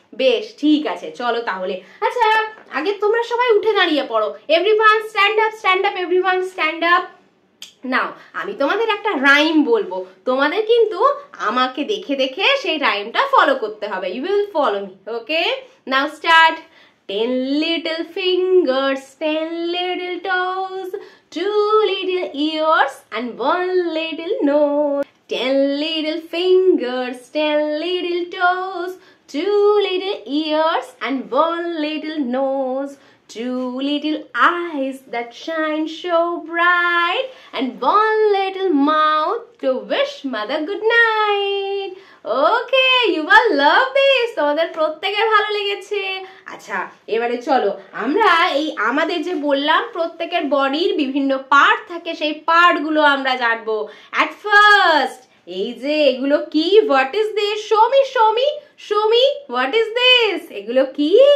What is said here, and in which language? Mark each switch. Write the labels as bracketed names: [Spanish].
[Bangla] বেশ, ঠিক আছে, চলো তাহলে। আচ্ছা, আগে তোমরা সবাই উঠে দাঁড়িয়ে পড়ো। Everyone stand up, stand up, everyone stand up. নাও, আমি তোমাদের একটা রাইম বলবো, তোমাদের কিন্তু আমাকে দেখে দেখে সেই রাইমটা ফলো করতে হবে। [English] You will follow me. Okay, now start. 10 little fingers, 10 little toes, 2 little ears and 1 little nose. 10 little fingers, 10 little toes, 2 little ears and 1 little nose. 2 little eyes that shine so bright and 1 little mouth to wish mother good night. Okay, you will love this. [Bangla] তোমাদের প্রত্যেকের ভালো লেগেছে। আচ্ছা, এবারে চলো আমরা এই আমাদের যে বললাম প্রত্যেকের বডির বিভিন্ন পার্ট থাকে, সেই পার্টগুলো আমরা জানবো। [English] at first, [Bangla] এই যে এগুলো কি? [English] What is this? Show me, show me, show me. What is this? [Bangla] এগুলো কি?